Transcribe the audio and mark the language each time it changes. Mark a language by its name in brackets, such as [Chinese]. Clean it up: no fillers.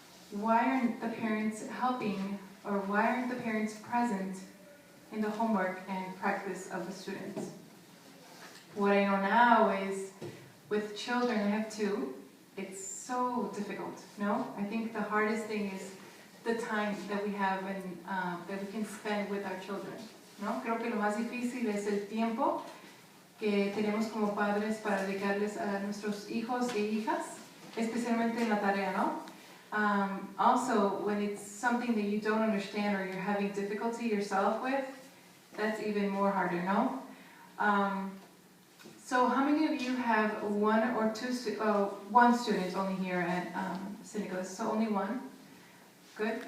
[English] Why aren't the parents helping, or why aren't the parents present in the homework and practice of the students? What I know now is with children, I have two, it's so difficult, no? I think the hardest thing is the time that we have and that we can spend with our children, ¿no? [Spanish] Creo que lo más difícil es el tiempo que tenemos como padres para dedicarles a nuestros hijos e hijas, especialmente en la tarea, ¿no? [English] Also, when it's something that you don't understand or you're having difficulty yourself with, that's even more harder, no? So how many of you have one or two, one student only here at St. Nicholas? So only one? Good.